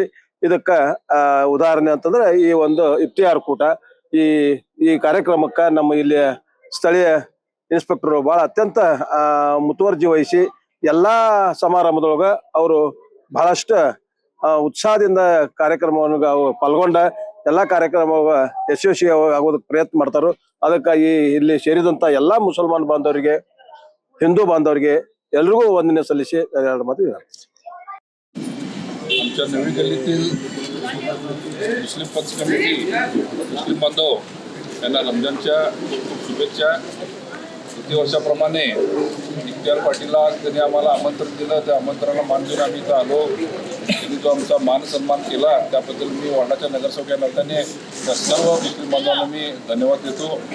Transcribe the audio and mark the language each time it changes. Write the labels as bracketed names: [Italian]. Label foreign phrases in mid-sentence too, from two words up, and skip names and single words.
[Kannada] ಇದಕ್ಕ ಉದಾಹರಣೆ ಅಂತಂದ್ರೆ ಈ ಒಂದು ಇಫ್ತಿಯಾರ್ ಕೂಟ ಈ ಕಾರ್ಯಕ್ರಮಕ್ಕೆ ನಮ್ಮ ಇಲ್ಲಿ ಸ್ಥಳೀಯ ಇನ್ಸ್ಪೆಕ್ಟರ್ ಬಹಳ ಅತ್ಯಂತ ಮುತುವರ್ಜಿ ವಹಿಸಿ ಎಲ್ಲಾ ಸಮಾರಂಭದೊಳಗ ಅವರು ಬಹಳಷ್ಟು ಉತ್ಸಾಹದಿಂದ ಕಾರ್ಯಕ್ರಮವನ್ನು ಪಾಲ್ಗೊಂಡ ಎಲ್ಲಾ ಕಾರ್ಯಕ್ರಮ ಯಶಸ್ವಿ ಆಗೋದಕ್ಕೆ ಪ್ರಯತ್ನ ಮಾಡ್ತಾರೋ. ಅದಕ್ಕಾಗಿ ಇಲ್ಲಿ ಸೇರಿದಂತ ಎಲ್ಲಾ ಮುಸಲ್ಮಾನ್ ಬಾಂಧವರಿಗೆ, ಹಿಂದೂ ಬಾಂಧವರಿಗೆ ಎಲ್ರಿಗೂ ವಂದನೆ सल्लीसी ಎರಡು ಮಾತು [Marathi] आमच्या नवी गल्लीतील मुस्लिम पंच कमिटी मुस्लिम बांधव यांना रमजानच्या शुभेच्छा. प्रति वर्षाप्रमाणे इफ्तियार पार्टीला त्यांनी आम्हाला आमंत्रण दिलं. त्या आमंत्रणाला मान देऊन आम्ही इथं आलो. त्यांनी जो आमचा मान सन्मान केला त्याबद्दल मी वार्डाच्या नगरसेवक या नात्याने त्या सर्व मुस्लिम बांधवांना मी धन्यवाद देतो.